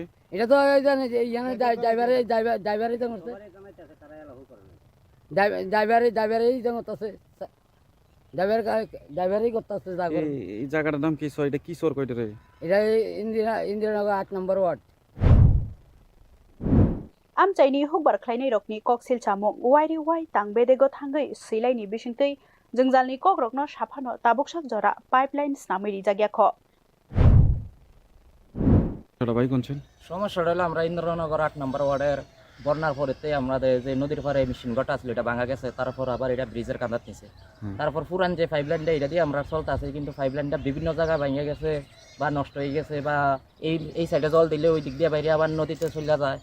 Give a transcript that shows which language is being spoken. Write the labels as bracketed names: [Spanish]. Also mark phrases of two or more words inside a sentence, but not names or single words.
[Bangla] এটা তো জানে যে এখানে ড্রাইভারেই জানতে, ড্রাইভারেই জানতেছে, ড্রাইভারই করতেছে। এই জায়গাটার নাম কি? এটা কি সর কয়টা রে? এটা ইন্দিরানগর 8 নম্বর ওয়ার্ড। [Kok Borok] आमचाइनि हुकबार ख्लाइनाय रकनि ककसिल चामुं वाइरि वाइ तांबेदेगो थांगै सैलायनि बिसिंतै जोंजालनि ककरकनो साफानो ताबुकसाक जरा पाइपलाइन स्नामैरि जागियाख [Bangla] ভাই কোনছেন? সমস্যাটা হলো আমরা ইন্দ্রনগর 8 নম্বর ওয়ার্ডের বন্যার পরেতে আমাদের যে নদীর পাড়ে মেশিন গটা ছিল এটা ভাঙা গেছে, তারপর আবার এটা ব্রিজের কাঁদাত নিছে, তারপর পুরান যে পাইপলাইনটা এটা দিয়ে আমরা চলতে আছে, কিন্তু পাইপলাইনটা বিভিন্ন জায়গায় ভেঙে গেছে বা নষ্ট হয়ে গেছে, বা এই সাইডে জল দিলে ওই দিক দিয়ে বাইরে আবার নদীতে চলে যায়।